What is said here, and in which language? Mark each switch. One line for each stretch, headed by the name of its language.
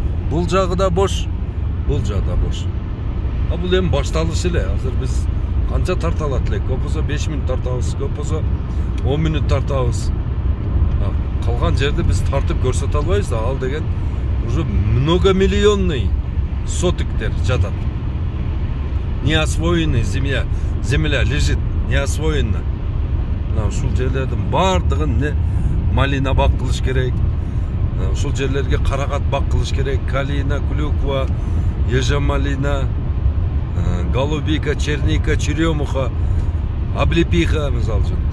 Kyrgyz: Бул жагы да бош, бул жагы да бош. Бул эми башталыш эле. Азыр биз канча тарта алат элек? Көп болсо 5 минут тартабыз, көп болсо 10 минут тартабыз. Калган жерди биз тартып көрсөтө албайбыз да. Ал деген
Russian: уже многомиллионный
Kyrgyz: сотиктер жатат.
Russian: Неосвоенный земля лежит, неосвоенная.
Kyrgyz: Мына ушул жерлердин бардыгын малина бак кылыш керек. Ушул жерлерге карагат бак кылыш керек. Калина, клюква, ежемалина, голубика, черника, черемуха, облепиха, мисалы үчүн.